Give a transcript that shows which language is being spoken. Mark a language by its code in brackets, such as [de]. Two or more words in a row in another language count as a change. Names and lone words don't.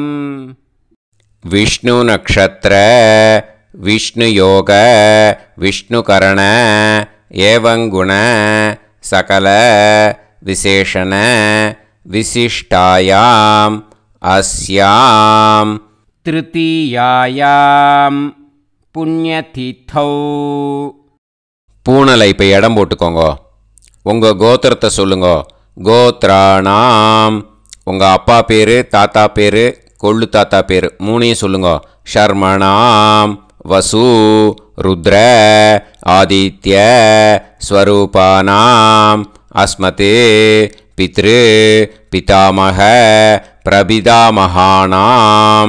[sa] विष्णु नक्षत्र विष्णु योग विष्णुकरण एवं गुण सकल विशेषण विशिष्टायां अस्यां तृतीयायां पुण्यतिथौ. [ta] பூனலை இப்போ இடம் போட்டுக்கோங்க. உங்கள் கோத்திரத்தை சொல்லுங்க. கோத்ராணாம் உங்கள் அப்பா பேர், தாத்தா பேர், கொள்ளு தாத்தா பேர் மூணையும் சொல்லுங்க. [sa] शर्मणां वसु रुद्र आदित्य स्वरूपाणां अस्मत् पितृ पितामह प्रपितामहानां.